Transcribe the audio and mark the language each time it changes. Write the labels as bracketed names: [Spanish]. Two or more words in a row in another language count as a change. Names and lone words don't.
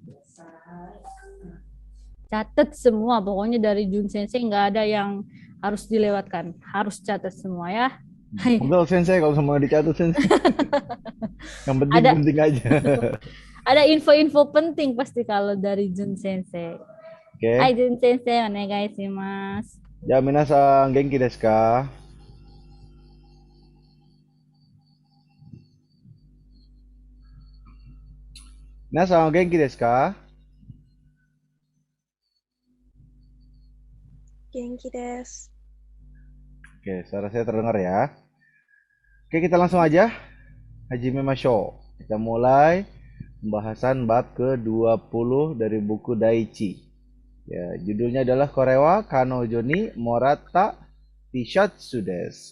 [Indonesian] Catat semua, pokoknya dari Jun Sensei nggak ada yang harus dilewatkan. Harus catat semua ya. Hai. Pegel Sensei kalau semua dicatat Sensei. Yang penting Ada penting aja. ada info-info penting pasti kalau dari Jun Sensei. Hai Oke. [Japanese] Jun先生、お願いします. や、皆さん元気ですか？皆さん元気ですか? 元気です. [Indonesian] Oke, suara saya terdengar ya. Oke, kita langsung aja. [Japanese] 始めましょう. [Indonesian] Kita mulai pembahasan bab ke-20 dari buku Daichi. Ya, judulnya adalah [Japanese] これは彼女にもらったTシャツです.